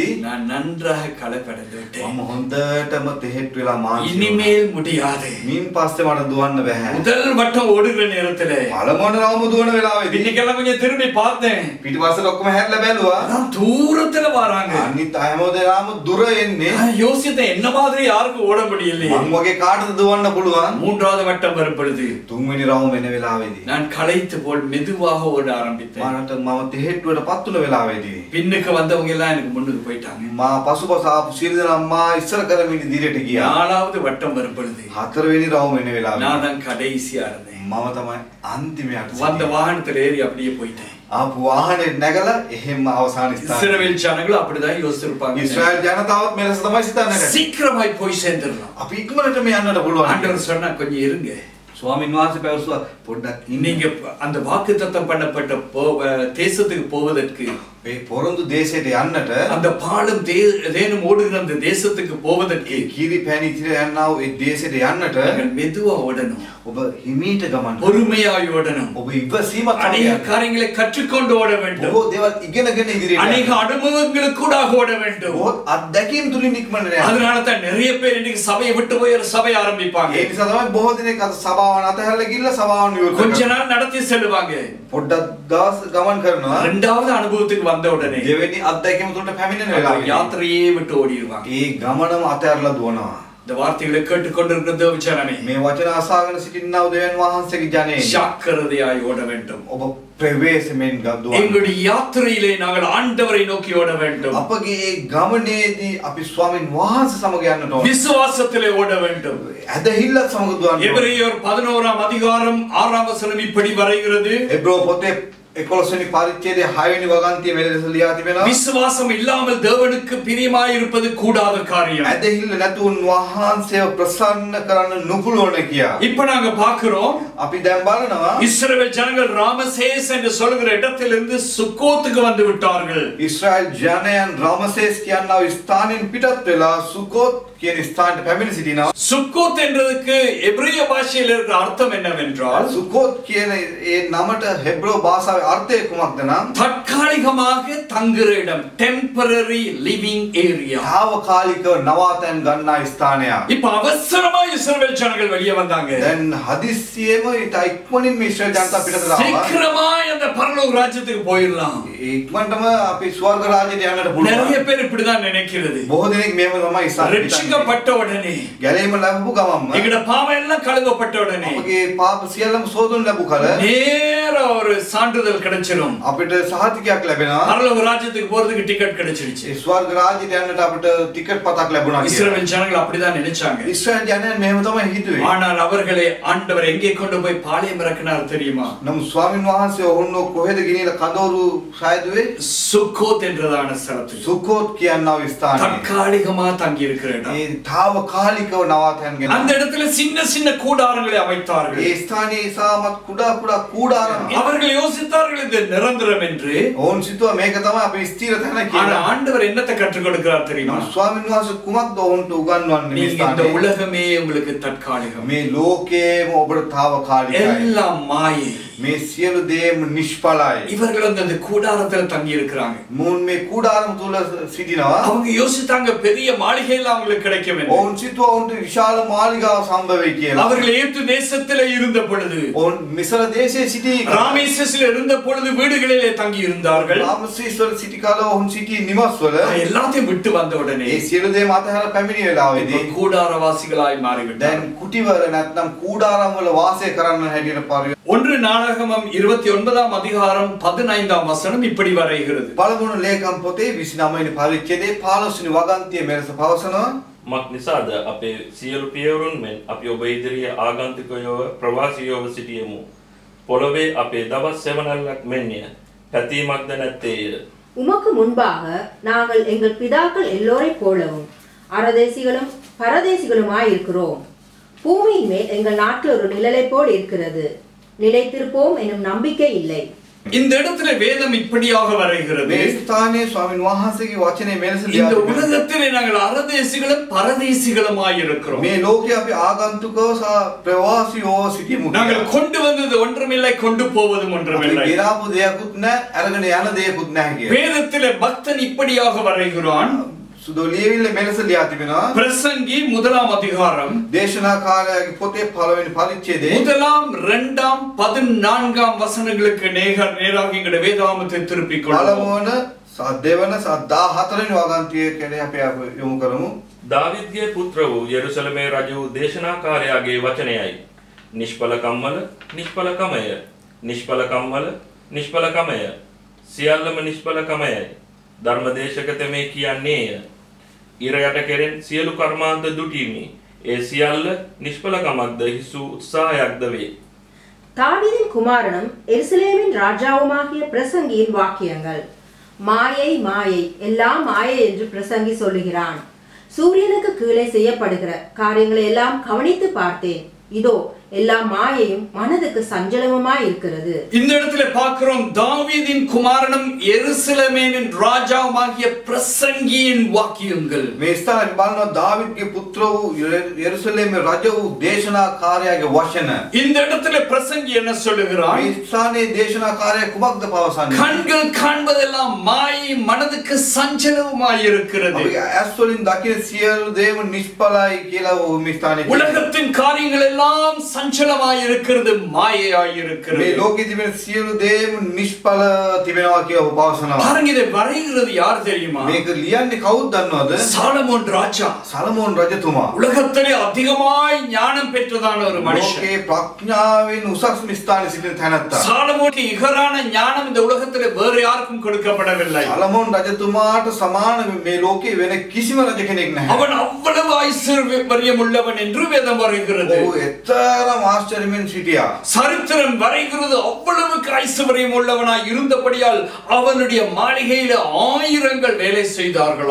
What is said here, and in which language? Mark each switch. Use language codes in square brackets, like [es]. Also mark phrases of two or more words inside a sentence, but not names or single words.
[ta] நான் நன்றாக களைப்படைந்து விட்டேன். [si] මම හොඳටම තෙහෙට් වෙලා මානසිකව [ta] இனிமேல் முடியாது. [si] මින් පස්සේ මට දුවන්න බෑ. [ta] முதல் வட்டம் ஓடுகிற நேரத்திலே [si] පළමුවන රවුම දුවන වෙලාවේදී [ta] இன்னைக்கெல்லாம் கொஞ்சம் திரும்பி பார்த்தேன். [si] පිටිපස්සට ඔක්කොම හැරිලා බැලුවා. [ta] அதான் தூரத்துல வராங்க. [si] අනිත් හැමෝදේම දුර එන්නේ. [ta] நான் யோசித்தேன், என்ன மாதிரி யாருக்கும் ஓட முடியலையே. [si] මං වගේ කාටද දුවන්න පුළුවන්? [ta] மூன்றாவது வட்டம் வரும் பொழுது [si] තුන්වෙනි රවුම එන වෙලාවේදී [ta] நான் களைத்து போல் மெதுவாக ஓட ஆரம்பித்தேன். [si] මට මම තෙහෙට්ටුවට පත් වුණ වෙලාවේදී [ta] பின்னுக்கு வந்தவங்க எல்லாம் எனக்கு முன்னுக்கு போயிட்டாங்க. [si] මා පසුපස ආපු සියලු දෙනා මා ඉස්සර කරමින් ඉදිරියට ගියා. [ta] நாலாவது வட்டம் வரும் பொழுது [si] හතරවෙනි රවුම එන වෙලාවේ [ta] நான் தான் கடைசியா இருந்தேன். [si] මම තමයි අන්තිමයට [ta] வந்த [si] සිටියේ. [ta] வாகனத்துல ஏறி அப்படியே போயிட்டேன். [si] ආපු වාහනේ නැගලා එහෙම අවසාන ස්ථානය. [ta] இஸ்ரவேல் ஜனங்கள் அப்படிதான் யோசிச்சிருப்பாங்க. [si] ඊශ්‍රායල් ජනතාවත් මෙලෙස තමයි සිතන්නේ. [ta] சீக்கிரமாய் போய் சேர்ந்துடலாம். [si] අපි ඉක්මනට මේ යන්නට පුළුවන්. [ta] ஆண்டவர் சொன்னா கொஞ்சம் இருங்க. [si] ස්වාමීන් වහන්සේ පැවසුවා පොඩ්ඩක් ඉන්න. [ta] நீங்க அந்த வாக்குத்தத்தம் பண்ணப்பட்ட தேசத்துக்கு போவதற்கு [si] මේ පොරොන්දු දේශයට යන්නට [ta] அந்த பாலும் தேனும் ஓடுகிற அந்த தேசத்துக்கு போவதற்கு [si] කීරි පැණි ඉතිර යන්නා වූ ඒ දේශයට යන්නට [ta] நீங்கள் மெதுவா ஓடணும். [si] ඔබ හිමීට ගමන් [ta] பொறுமையாய் ஓடணும். [si] ඔබ ඉවසීමත් [ta] அநேக காரியங்களை கற்றுக்கொண்டு ஓட வேண்டும். [si] බොහෝ දේවල් ඉගෙනගෙන ඉදිරියට [ta] அநேக அனுபவங்களுக்கு கூட ஓட வேண்டும். [si] බොහෝ අත්දැකීම් තුලින් ඉක්මනට යන්න. [ta] அதனால தான் நிறைய பேர் இன்னைக்கு சபையை விட்டு போய் ஒரு சபை ஆரம்பிப்பாங்க. [si] ඒ නිසා තමයි බොහෝ දෙනෙක් අද සභාවන් අතහැරලා ගිහිල්ලා සභාවන් විවෘත [ta] கொஞ்ச [si] කරනවා. [ta] நாள் நடத்தி செல்லுவாங்க. [si] පොඩ්ඩක් දවස් ගමන් කරනවා. [ta] இரண்டாவது அனுபவத்துக்கு வந்த உடனே [si] දෙවෙනි අත්දැකීම තුලට පැමිණෙන වෙලාවෙ [ta] யாத்திரையே விட்டு ஓடிடுவாங்க. [si] ඒ ගමනම අතහැරලා දුවනවා. [ta] இந்த வார்த்தைகளை கேட்டுக்கொண்டிருக்கிற தேவஜனமே, [si] මේ වචන අසාගෙන සිටින්නා වූ දෙවියන් වහන්සේගේ ජනේ [ta] ஜாக்கிரதையாய் ஓட வேண்டும். [si] ඔබ ප්‍රවේශමෙන් ගදුවා. [ta] எங்களுடைய யாத்திரையிலே நாங்கள் ஆண்டவரை நோக்கி ஓட வேண்டும். [si] අපගේ ඒ ගමනේදී අපි ස්වාමීන් වහන්සේ සමග යන්නට ඕන. [ta] விசுவாசத்திலே ஓட வேண்டும். [si] ඇදහිල්ලත් සමග දුවන්න ඕන. [ta] எபிரேயர் 11ஆம் அதிகாரம் 6ஆம் வசனம் இப்படி வரைகிறது. [si] එබ්‍රෝ පොතේ 11 වෙනි පරිච්ඡේදයේ 6 වෙනි වගන්තිය මෙලෙස ලියා තිබෙනවා. [ta] விசுவாசம் இல்லாமல் தேவனுக்கு பிரியமாய் இருப்பது கூடாத காரியம். [si] ඇදහිල්ල නැතුන් වහන්සේව ප්‍රසන්න කරන්න නුපුළවන කියා. [ta] இப்ப நாங்க பார்க்கிறோம், [si] අපි දැන් බලනවා [ta] இஸ்ரவேல் ஜனங்கள் ராமசேஸ் என்று சொல்கிற இடத்திலிருந்து சுக்கோத்துக்கு வந்து விட்டார்கள். [si] ඊශ්‍රායල් ජනයන් රාමසේස් කියනා වූ ස්ථානෙන් පිටත් වෙලා සුකෝත් කියන ස්ථානට පැමිණ සිටිනවා. [ta] சுக்கோத் என்றதுக்கு எபிரேய பாஷையில் இருக்கிற அர்த்தம் என்னவென்றால், [si] සුකෝත් කියන ඒ නමට හෙබ්‍රෝ භාෂාවේ අර්ථය කුමක්ද නම් [ta] தற்காலிகமாக தங்குற இடம், [en] temporary living area. [si] තාවකාලිකව නවාතැන් ගන්නා ස්ථානයක්. [ta] இப்ப அவசரமா இஸ்ரவேல் ஜனங்கள் வெளியே வந்தாங்க. [si] දැන් හදිස්සියෙම ඉතා ඉක්මනින්ම ඊශ්‍රායල් ජනතාව පිටතට ආවා. [ta] சீக்கிரமாய் அந்த பரலோக ராஜ்யத்துக்கு போயிடலாம். [si] ඉක්මනටම අපි ස්වර්ග රාජ්‍යයට යන්නට පුළුවන්. [ta] நிறைய பேர் இப்படிதான் நினைக்கிறது. [si] බොහෝ දෙනෙක් මෙහෙම තමයි ඉස්සරහට [ta] ரட்சிக்கப்பட்ட உடனே, [si] ගැලීම ලැබපු ගමන්ම [ta] எங்கட பாவம் எல்லாம் கழுவப்பட்ட உடனே [si] අපගේ පාප සියල්ලම සෝදනු ලැබු කල [ta] நேர ஒரு சான்றிதழ் கிடைச்சிடும். [si] අපිට සහතිකයක් ලැබෙනවා. [ta] பரலோக ராஜ்யத்துக்கு போறதுக்கு டிக்கெட் கிடைச்சிருச்சு. [si] ඒ ස්වර්ග රාජ්‍යයට යන්නට අපිට ටිකට් පතක් ලැබුණා කියලා. [ta] இஸ்ரவேல் ஜனங்கள் அப்படிதான் நினைச்சாங்க. [si] ඊශ්‍රායල් ජනයන් මෙහෙම තමයි හිතුවේ. [ta] ஆனால் அவர்களை ஆண்டவர் எங்கே கொண்டு போய் பாளையம் இறக்கினார் தெரியுமா? [si] නමුත් ස්වාමීන් වහන්සේ ඔවුන්ව කොහෙද ගෙනියලා කඳවුරු සායදුවේ? [ta] சுக்கோத் என்றதான ஸ்தலத்துக்கு. [si] සුකෝත් කියනා වූ ස්ථානය. [ta] தற்காலிகமா தங்கி இருக்கிற இடம். [si] ඒ තාවකාලිකව නවාතැන් ගෙන. [ta] அந்த இடத்துல சின்ன சின்ன கூடாரங்களை அமைத்தார்கள். [si] ඒ ස්ථානයේ ඉසාමත් කුඩා කුඩා කූඩාරම්. [ta] அவர்கள் யோசித்தார்கள் இது நிரந்தரம் என்று. [si] ඔවුන් සිතුවා මේක තමයි අපේ ස්ථිර තැන [ta] ஆனா [si] කියලා. [ta] ஆண்டவர் என்னத்தை கற்றுக் கொடுக்கிறார் தெரியுமா? [si] ස්වාමීන් වහන්සේ කුමක්ද ඔවුන්ට උගන්වන්නේ මේ [ta] நீங்க இந்த [si] ස්ථානයේ? [ta] உலகமே உங்களுக்கு தற்காலிகம். [si] මේ ලෝකයේම ඔබට තාවකාලිකයි. [ta] எல்லாம் மாயை. [si] මේ සියලු දේම නිෂ්ඵලයි. [ta] இவர்கள் வந்து அந்த கூடாரத்துல தங்கி இருக்கிறாங்க. [si] මුන් මේ කූඩාරම් තුල සිටිනවා. [ta] அவங்க யோசித்தாங்க பெரிய மாளிகையில அவங்களுக்கு கிடைக்கும் என்று. [si] ඔවුන් සිතුවා ඔවුන්ට විශාල මාලිගාවක් සම්භවයි කියලා. [ta] அவர்கள் ஏத்து தேசத்திலே இருந்த பொழுது, [si] ඔවුන් මිසර දේශයේ සිටි [ta] ராமேசஸில் இருந்த பொழுது வீடுகளிலே தங்கி இருந்தார்கள். [si] රාමසීස්වල සිටි කාල ඔවුන් සිටි නිවස්වල [ta] எல்லாத்தையும் விட்டு வந்த உடனே [si] ඒ සියලු දේම අතහැරලා පැමිණි වෙලාවේදී [ta] கூடாரவாசிகளாய் [si] දැන් [ta] மாறிவிட்டார்கள். [si] කුටිවල නැත්නම් කූඩාරම් වල වාසය කරන්න හැටියට පරිවර්තනය. [ta] 1 நாளாகமம் 29ஆம் அதிகாரம் 15ஆம் வசனம் இப்படி வரைகிறது. [si] පළමුණු ලේකම් පොතේ 29 වෙනි පරිච්ඡේදයේ 15 වෙනි වගන්තිය මෙලෙස පවසනවා. මක් නිසාද අපේ සියලු පියවරුන් මෙන් අපි ඔබ ඉදිරියේ ආගන්තුකයෝව ප්‍රවාසීයෝව සිටියෙමු. පොළොවේ අපේ දවස් සෙවණැල්ලක් මෙන්ය. පැතීමක්ද නැත්තේය. [ta] உமக்கு முன்பாக நாங்கள் எங்கள் பிதாக்கள் எல்லோரைப் போலவும் அரதேசிகளும் பரதேசிகளுமாயிருக்கிறோம். பூமியின் மேல் எங்கள் நாட்டில் ஒரு நிழலைப் போல் இருக்கிறது. நிலைத்திருப்போம் எனும் நம்பிக்கை இல்லை. இந்த இடத்துல வேதம் இப்படியாக வரைகிறது. [si] මේ ස්ථානයේ ස්වාමීන් වහන්සේගේ වචනේ මෙලෙස ලියා [ta] இந்த [si] තිබෙනවා. [ta] உலகத்திலே நாங்கள் அரதேசிகளும் பரதேசிகளுமாய் இருக்கிறோம். [si] මේ ලෝකයේ අපි ආගන්තුකව සහ ප්‍රවාසීව සිටිමු. [ta] நாங்கள் கொண்டு வந்தது ஒன்றுமில்லை, கொண்டு போவதும் [si] අපි [ta] ஒன்றுமில்லை. [si] ගෙනාපු දෙයක්වත් නැහැ, අරගෙන යන දෙයක්වත් නැහැ කියලා. [ta] வேதத்திலே பக்தன் இப்படியாக வரைகிறான். [si] සුදු ලියවිල්ල මෙලෙස ලියා තිබෙනවා. [ta] பிரசங்கி 1ஆம் அதிகாரம் [si] දේශනාකාරයාගේ පොතේ 1 වෙනි පරිච්ඡේදයේ [ta] 1ஆம் 2ஆம் 14ஆம் வசனங்களுக்கு நேராக எங்களுடைய வேதாகமத்தை திருப்பிக் கொள்வோம். [si] පළමුවන දෙවන 14 වෙනි වගන්තිය කෙරේ අපි යොමු කරමු. දාවිද්ගේ පුත්‍ර වූ යෙරුසලමේ රජු දේශනාකාරයාගේ වචනයයි. නිෂ්ඵල කම්මල, නිෂ්ඵල කමය, නිෂ්ඵල කම්මල, නිෂ්ඵල කමය, සියල්ලම නිෂ්ඵල කමයයි. ධර්මදේශක තෙමේ කියන්නේය. ඉර යට කෙරෙන් සියලු කර්මාන්ත දුටීමි. ඒ සියල්ල නිෂ්ඵලකමක්ද හිසු උත්සාහයක්ද වේ. [ta] தாவீதின் குமாரனும் எருசலேமின் ராஜாவுமாகிய பிரசங்கியின் வாக்கியங்கள். மாயை மாயை, எல்லாம் மாயை என்று பிரசங்கி சொல்லுகிறான். சூரியனுக்கு கீழே செய்யப்படுகிற காரியங்களை எல்லாம் கவனித்து பார்த்தேன். இதோ எல்லாம் மாயையும் மனதுக்கு சஞ்சலமுமாய் இருக்கிறது. இந்த இடத்துல பார்க்கிறோம் தாவீதின் குமாரனும் எருசலேமின் ராஜாவுமாகிய பிரசங்கியின் வாக்கியங்கள். [si] මේ ස්ථානයේ බලනවා දාවිද්ගේ පුත්‍ර වූ යෙරුසලේමේ රජ වූ දේශනාකාරයාගේ වචන. [ta] இந்த இடத்துல பிரசங்கி என்ன சொல்லுகிறான்? [si] මේ ස්ථානයේ දේශනාකාරයා කුමක්ද පවසන්නේ? [ta] கண்கள் காண்பதெல்லாம் மாயை, மனதுக்கு சஞ்சலமாய் இருக்கிறது. [si] අපි ඇස් වලින් දකින සියලු දේම නිෂ්ඵලයි කියලා මේ ස්ථානයේ [ta] உலகத்தின் காரியங்கள் எல்லாம் சஞ்சலமாய் இருக்கிறது, மாயையாய் இருக்கிறது. [si] මේ ලෝකයේ තිබෙන සියලු දේම නිෂ්ඵල තිබෙනවා කියලා පවසනවා. [ta] பாருங்க, இதை வரைகிறது யார் தெரியுமா? [si] මේක ලියන්නේ කවුද දන්නවද? [ta] சாலமோன் ராஜா. [si] සලමෝන් රජතුමා. [ta] உலகத்திலே அதிகமாய் ஞானம் பெற்றதான ஒரு மனுஷன். [si] ලෝකේ ප්‍රඥාවෙන් උසස්ම ස්ථානයේ සිටින තැනැත්තා. [ta] சாலமோனுக்கு இகரான ஞானம் இந்த உலகத்திலே வேறு யாருக்கும் கொடுக்கப்படவில்லை. [si] සලමෝන් රජතුමාට සමාන මේ ලෝකේ වෙන කිසිම රජ කෙනෙක් නැහැ. [ta] அவன் அவ்வளவு ஐஸ்வர்யம் உள்ளவன் என்று வேதம் வருகிறது. [si] ඔහු එතරම් ආශ්චර්යමෙන් සිටියා. [ta] சரித்திரம் வரைகிறது அவ்வளவுக்கு ஐஸ்வர்யம் உள்ளவனாய் இருந்தபடியால் அவனுடைய மாளிகையில ஆயிரங்கள் வேலை செய்தார்களோ.